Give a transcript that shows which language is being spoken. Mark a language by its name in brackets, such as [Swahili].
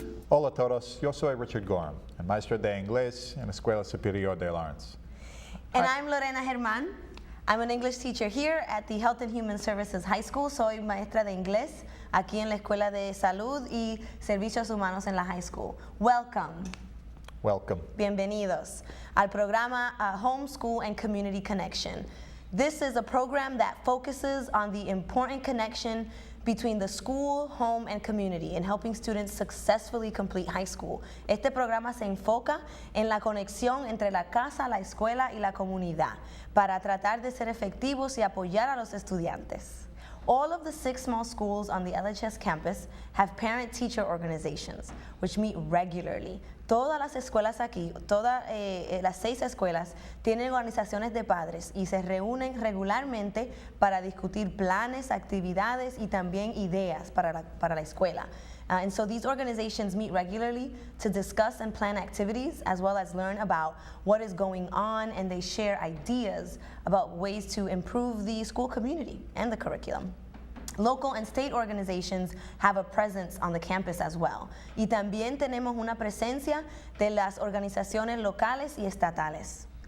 [Spanish] Hola a todos, yo soy Richard Gorham, el maestro de inglés en la Escuela Superior de Lawrence. [English] And I'm Lorena Germán. I'm an English teacher here at the Health and Human Services High School. [Spanish] Soy maestra de inglés aquí en la Escuela de Salud y Servicios Humanos en la High School. [English] Welcome. Welcome. [Spanish] Bienvenidos al programa Homeschool and Community Connection. [English] This is a program that focuses on the important connection between the school, home, and community in helping students successfully complete high school. [Spanish] Este programa se enfoca en la conexión entre la casa, la escuela y la comunidad para tratar de ser efectivos y apoyar a los estudiantes. [English] All of the 6 small schools on the LHS campus have parent-teacher organizations, which meet regularly. [Spanish] Todas las escuelas aquí, todas las 6 escuelas tienen organizaciones de padres y se reúnen regularmente para discutir planes, actividades y también ideas para la escuela. [English] And so these organizations meet regularly to discuss and plan activities as well as learn about what is going on, and they share ideas about ways to improve the school community and the curriculum. Local and state organizations have a presence on the campus as well. [Spanish] Y también tenemos una presencia de las organizaciones locales y estatales.